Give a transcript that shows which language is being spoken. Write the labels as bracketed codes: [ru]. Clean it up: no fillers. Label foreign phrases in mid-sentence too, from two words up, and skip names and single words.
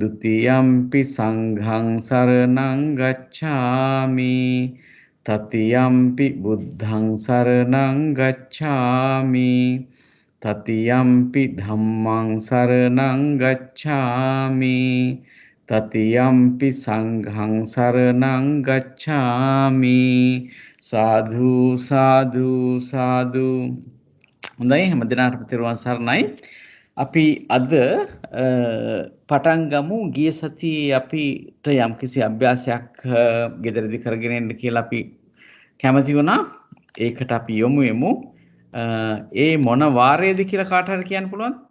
[pi] ුතියම්පි සංඝං සරණං ගච්ඡාමි තතියම්පි බුද්ධං සරණං ගච්ඡාමි තතියම්පි ධම්මං සරණං ගච්ඡාමි තතියම්පි සංඝං සරණං ගච්ඡාමි සාදු සාදු සාදු. [si] හොඳයි, හැමදෙනාටම තෙරුවන් සරණයි. අපි අද පටන් ගමු. ගිය සතියේ අපිට යම්කිසි අභ්‍යාසයක් ගෙදරදී කරගෙන එන්න කියලා අපි කැමති වුණා. ඒකට අපි යොමු වෙමු. ඒ මොන වාරයේද කියලා කාට හරි කියන්න පුළුවන්ද?